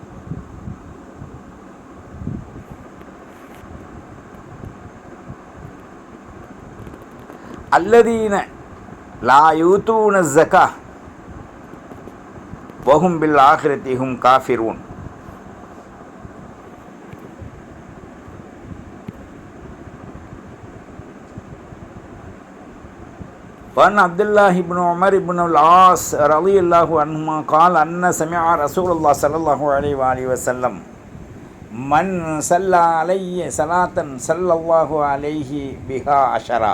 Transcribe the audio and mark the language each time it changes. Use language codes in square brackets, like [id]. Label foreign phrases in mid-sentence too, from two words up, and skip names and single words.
[ar] الذين لا يؤتون الزكاة وهم بالآخرة هم كافرون. وعن عبد الله بن عمر بن العاص رضي الله عنهما قال أن سمع رسول الله صلى الله عليه وآله وسلم من صلى علي صلاة صلى الله عليه بها عشرة.